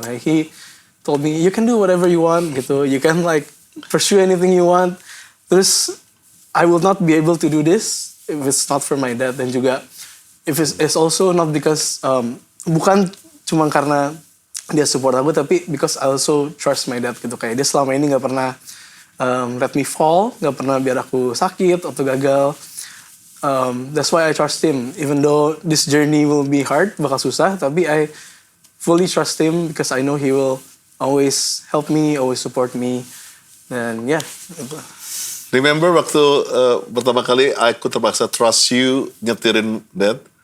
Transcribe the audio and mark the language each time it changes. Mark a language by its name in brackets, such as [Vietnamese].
[English] Like, he told me you can do whatever you want [Indonesian] gitu. [English] You can like pursue anything you want. [Indonesian] Terus [English] I will not be able to do this if it's not for my dad, [Indonesian] dan juga [English] if it's also not because [Indonesian] bukan cuma karena dia support aku, tapi [English] because I also trust my dad [Indonesian] gitu. Kayak dia selama ini nggak pernah [English] let me fall, [Indonesian] nggak pernah biar aku sakit atau gagal. [English] That's why I trust him. Even though this journey will be hard, [Indonesian] bakal susah, tapi [English] I fully trust him because I know he will always help me, always support me. [Indonesian] Dan ya. [English] Remember [Indonesian] waktu pertama kali aku terpaksa [English] trust you [Indonesian] nyetirin Dad?